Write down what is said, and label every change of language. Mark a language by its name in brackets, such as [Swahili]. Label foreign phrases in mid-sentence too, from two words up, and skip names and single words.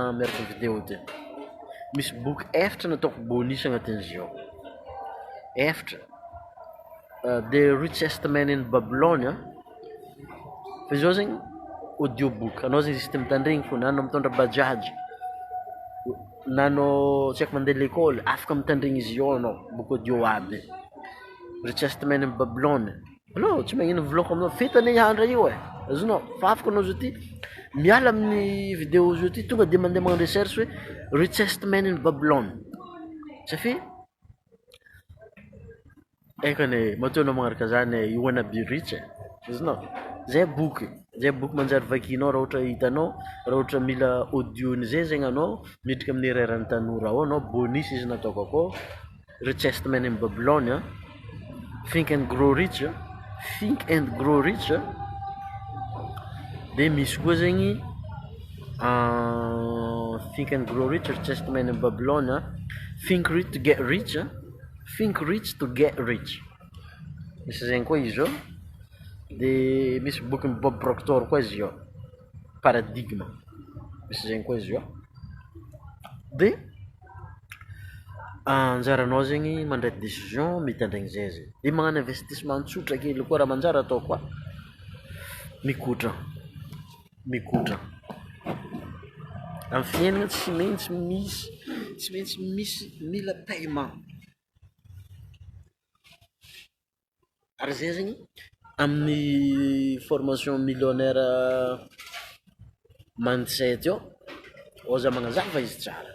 [Malagasy] miaraka vidéo ty misy boky efatra nataoko bonus agnatin'izy io, efatra, The Richest Man in Babylon, fa izy io zegny [English] audio book, [Malagasy] anao zegny izy ty mitandregny fo, na anao mitondra bajaj, na anao tsy haiko mandeha l'école afaka mitandregny izy io anao, [English] book audio [Malagasy] aby, Richest Man in Babylon, anao tsy magnino vlog aminao fetany andra io azonao, fa afaka anao zao ty miala amin'ny vidéo zao ty tonga de mandeha magnano recherche hoe Richest Man in Babylon, safia aikany matoa anao magnaraka zany [English] you wanna be rich, [Malagasy] azonao zay boky manjary vakinao raha ohatra hitanao, raha ohatra mila audio zay zegny anao miditra amin'ny iraran'ny tanora ao anao, bonus izy nataoko akao, Richest Man in Babylon, Think and Grow Rich, de misy koa zegny Think and Grow Rich, Richest Man in Babylon, Think Rich to Get Rich, Think Rich to Get Rich, misy zegny koa izy io, de misy boky Bob Proctor koa izy io, Paradigme, misy zegny koa izy io, de anjaranao zegny mandray décision mitandregny zay zegny, de magnano investissement tsotra kely koa raha manjary atao koa, mikotra amin'ny fiaignana tsy maintsy misy mila paiement, ary zay zegny amin'ny [French] formation millionnaire [Malagasy] mindset io oza magnazava izy tsara.